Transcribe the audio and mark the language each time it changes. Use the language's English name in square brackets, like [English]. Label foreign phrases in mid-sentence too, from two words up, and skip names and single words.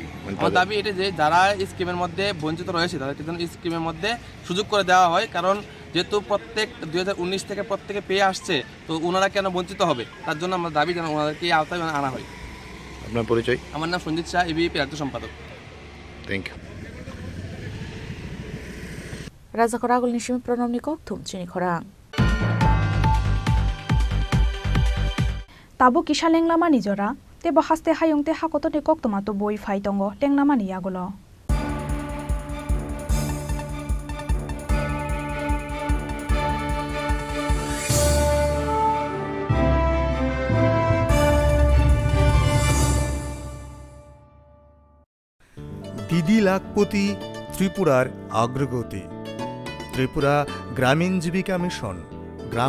[Bangla] আমার দাবি এটা যে যারা এই স্কিমের মধ্যে বঞ্চিত রয়েছে তাদেরকে যেন এই স্কিমের মধ্যে সুযোগ করে দেওয়া হয় কারণ যেহেতু প্রত্যেক 2019 থেকে প্রত্যেকে পেয়ে আসছে তো ওনারা কেন বঞ্চিত হবে তার জন্য আমরা দাবি যেন ওনাদেরকে এই আওতায় আনা হয় আপনার পরিচয় আমার নাম সঞ্জিত শাহ এবিপি রাজ্য সম্পাদক [English] thank you [Kok Borok] Raja Koragol Nishim Pronomnikok Thum Chini Khorang Tabu kisha lenglama nijora tebo haste hayungte hakotote koktomato boi faitongo lenglama niyagolo [Bangla] দিদি লাখপতি ত্রিপুরার অগ্রগতি ত্রিপুরা গ্রামীণ জীবিকা মিশন গ্রাম